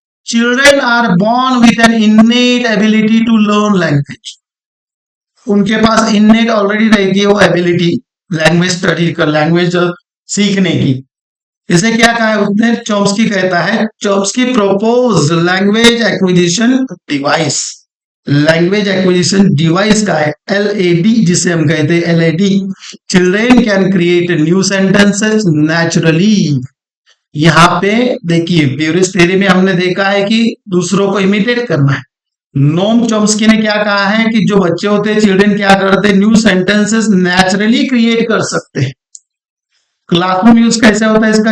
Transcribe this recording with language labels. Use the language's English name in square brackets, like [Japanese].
[English] Children are born with an innate ability to learn language. [Hindi] उनके पास innate already रहती है वो एबिलिटी लैंग्वेज स्टडी कर, लैंग्वेज सीखने की। इसे क्या कहा है उसने? चॉम्स्की कहता है, Chomsky propose language acquisition device. Language acquisition device का है LAD, जिसे हम कहते हैं LAD। [English] Children can create new sentences naturally. [Hindi] यहाँ पे देखिए बिहेवियरिस्ट थियरी में हमने देखा है कि दूसरों को इमिटेट करना है। नोम चॉम्स्की ने क्या कहा है कि जो बच्चे होते हैं, चिल्ड्रेन क्या करते हैं? न्यू सेंटेंसेस नेचुरली क्रिएट कर सकते हैं। क्लासरूम यूज कैसे होता है इसका?